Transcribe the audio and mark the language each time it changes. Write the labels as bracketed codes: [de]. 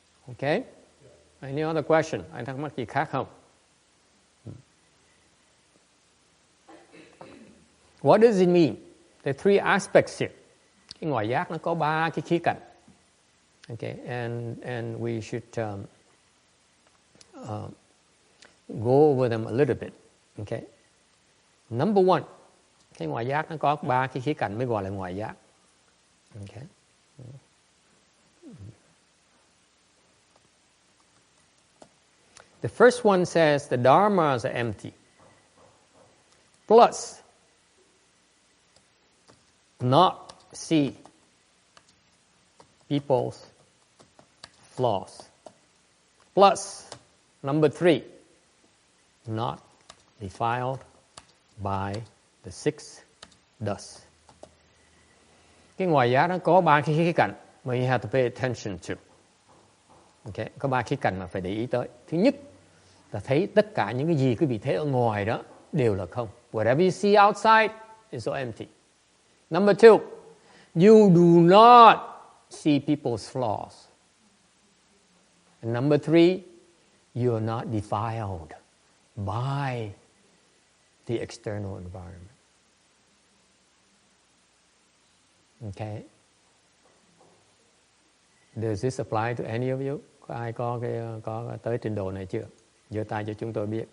[vi] Okay? [en] Any other question? [vi] Anh thắc mắc gì khác không? [en] What does it mean? There are 3 aspects here. [vi] Cái ngoại giác nó có 3 cái khía cạnh. [en] Okay, and we should go over them a little bit. Okay. [vi] Number 1, cái ngoại giác nó có 3 cái khía cạnh mới gọi là ngoại giác. [en] Okay. The first one says the dharmas are empty. Plus, not see people's flaws. Plus, number 3, not defiled by the 6 dust. [vi] Cái ngoại giác nó có 3 cái khía cạnh mà [en] you have to pay attention to. [vi] Okay, có 3 khía cạnh mà phải để ý tới. Thứ nhất là thấy tất cả những cái gì quý vị thấy ở ngoài đó đều là không. [en] Whatever you see outside is all empty. Number 2, you do not see people's flaws. And number 3, you are not defiled by the external environment. Okay. Does this apply to any of you? [vi] Có ai có tới trình độ này chưa? Giơ tay cho chúng tôi biết.